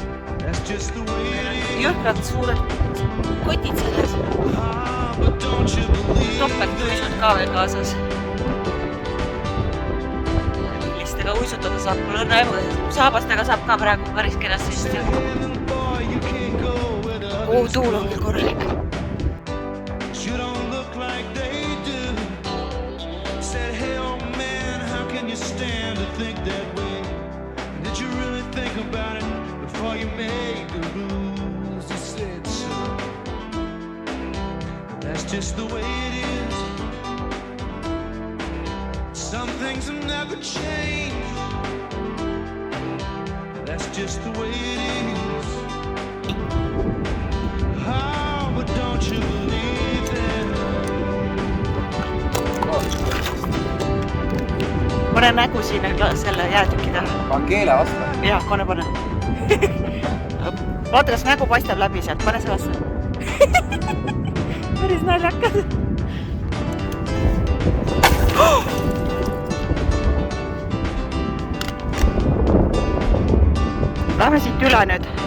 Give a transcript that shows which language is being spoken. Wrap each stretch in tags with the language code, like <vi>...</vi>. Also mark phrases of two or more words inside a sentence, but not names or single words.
<et>Jõhkrad suured kotid selles. Topelt uisud ka veel kaasas. Millistega uisutada saab, mul on saabastega saab ka praegu päris kenasti sest. Tuul on küll korralik.</et> <en>You made the rules, you said so. That's just the way it is. Some things will never change. That's just the way it is. Oh, but don't you believe it?</en> <et>Pane nägu siin selle jäätüki taha. Pan keele vastu. Jah, pane. Vaata, kas nägu paistab läbi sealt, pane sellesse. Päris naljakas. Lähme siit üle nüüd.</et>